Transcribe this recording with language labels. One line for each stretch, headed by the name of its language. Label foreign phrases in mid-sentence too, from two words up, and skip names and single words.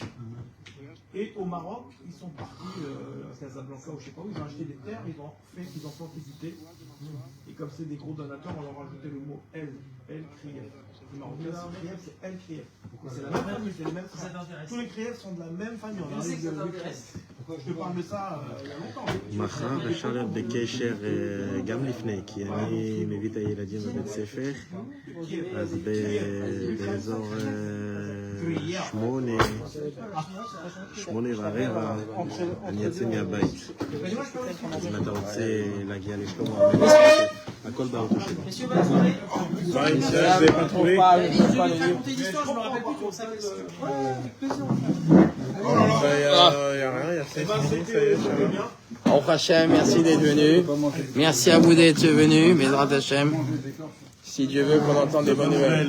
French: Et au Maroc, ils sont partis à Casablanca ou je sais pas où, ils ont acheté des terres, ils ont planté. Et comme c'est des gros donateurs, on leur a ajouté le mot El Krief. Les Marocains, c'est Krief, c'est El Krief. C'est la même famille, c'est les mêmes frères. Tous les Krief sont de la même famille. On arrive de l'Ukraine. Je te parle de ça il y a longtemps.
Hebrew: מחר אפשר להיות בקשר גם לפני, כי אני מביא את הילדים בבית ספר, אז באזור 8:15 אני יוצא מהבית. אז אם אתה רוצה להגיע לשלמה, הכל באוטו שלי.
French: Messieurs, bonne soirée. je l'ai pas trouvé. Je vais raconter une histoire, je me rappelle plus qu'on savait ce que. Il n'y a rien, il y a ça. Au Hachem, merci d'être venu. Merci à vous d'être venus,
Hebrew: בעזרת השם.
French: Si Dieu veut qu'on entende des bonnes nouvelles.